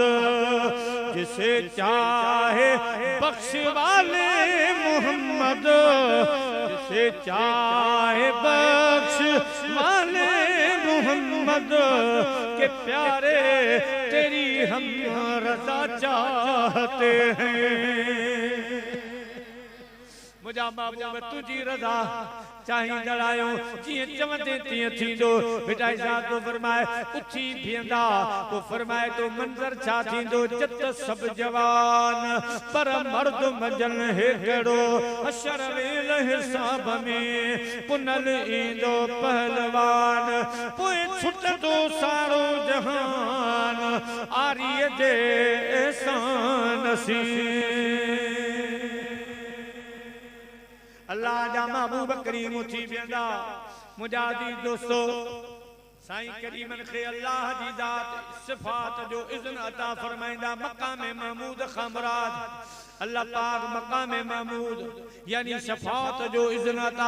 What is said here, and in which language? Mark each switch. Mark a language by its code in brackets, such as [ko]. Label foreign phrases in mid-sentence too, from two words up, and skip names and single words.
[ur] جسے چاہے بخش والے محمد، جسے چاہے بخش والے محمد، کے پیارے تیری ہم رضا چاہتے ہیں. [sd] मुझा महबूब तुझी रज़ा चाहींदड़ आहियूं जीअं चवंदे तीअं थींदो बेटा इज़ात तो फरमाए उथी बीहंदा तो फरमाए तो मंज़र छा थींदो जत सब जवान पर मर्द मंजन हेकड़ो हशर वेल हिसाब में पुनल ईंदो पहलवान पोइ छुटंदो सारो जहान आरीअ जे एहसान सी अल्लाह जा महबूब करीम उथी वेंदा मुजादी दोस्तो साईं करीमन खे अल्लाह जी ज़ात सिफ़ात जो इज़्न अता फरमाइंदा मक़ाम महमूद खमराज अल्लाह पाक मक़ाम महमूद यानी शफात जो इज़्न अता